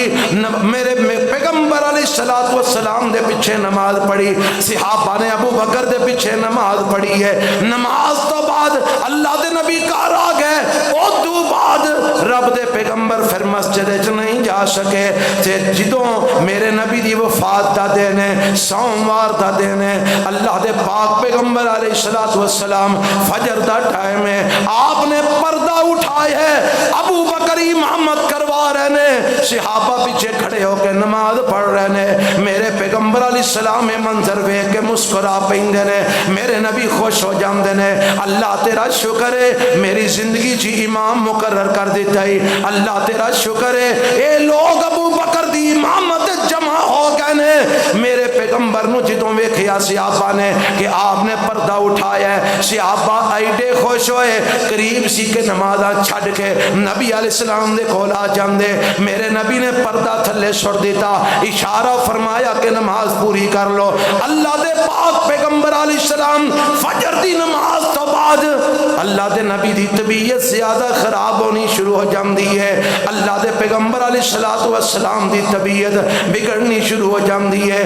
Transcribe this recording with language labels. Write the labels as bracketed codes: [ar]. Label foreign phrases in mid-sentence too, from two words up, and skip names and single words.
[ar] علیہ السلام [pa] دے پیچھے نماز پڑھی صحابہ نے ابو بکر دے پیچھے نماز پڑھی ہے نماز تو بعد اللہ دے نبی گھر آ گئے او تو بعد رب دے پیغمبر پھر مسجد وچ نہیں جا سکے تے جدوں میرے نبی دی وفات دا دن ہے سوموار دا دن ہے اللہ دے پاک پیغمبر [ar] علیہ السلام [pa] فجر دا ٹائم ہے آپ نے پردہ اٹھایا ہے ابو بکر امامت کروا رہے نے صحابہ پیچھے کھڑے ہو کے نماز پڑھ رہے نے میرے پیغمبر [ar] علیہ السلام [pa] منظر ویکھ کے مسکرا پیندے نے میرے نبی خوش ہو جاندے نے اللہ تیرا شکر ہے میری زندگی چ امام مقرر کر دیتا ہے اللہ تیرا شکر ہے اے لوگ ابو بکر دی امامت جمع ہو گئے نے میرے پیغمبر نو جدوں ویکھیا صحابہ نے کہ آپ نے پردہ اٹھایا ہے صحابہ ایڈے خوش ہوئے قریب سی کے نمازاں چھڈ کے نبی [ar] علیہ السلام [pa] دے کول آ جاندے میرے نبی نے پردہ تھلے چھوڑ دیتا اشارہ فرمایا کہ نماز پوری کر لو اللہ دے پاک پیغمبر [ar] علیہ السلام [pa] فجر دی نماز تو بعد اللہ دے نبی دی طبیعت زیادہ خراب ہونی شروع ہو جاندی ہے اللہ دے پیغمبر [ar] علیہ الصلوۃ والسلام [pa] دی طبیعت بگڑنی شروع ہو جاندی ہے۔